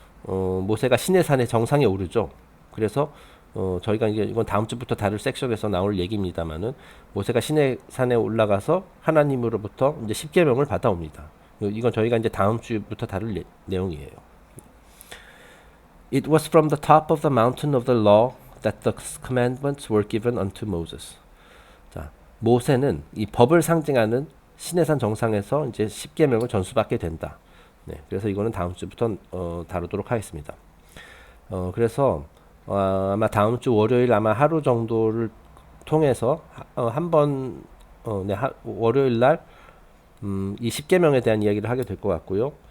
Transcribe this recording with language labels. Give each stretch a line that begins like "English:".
Korean: 모세가 시내산의 정상에 오르죠. 그래서 저희가 이제 이건 다음 주부터 다룰 섹션에서 나올 얘기입니다만은 모세가 시내산에 올라가서 하나님으로부터 이제 십계명을 받아옵니다. 이건 저희가 이제 다음 주부터 다룰 내용이에요.
English: It was from the top of the mountain of the law that the commandments were given unto Moses.
Korean: 자, 모세는 이 법을 상징하는 시내산 정상에서 이제 십계명을 전수받게 된다. 네, 그래서 이거는 다음 주부터 다루도록 하겠습니다. 그래서 아마 다음 주 월요일 아마 하루 정도를 통해서 한번 월요일 날 이 십계명에 대한 이야기를 하게 될 것 같고요.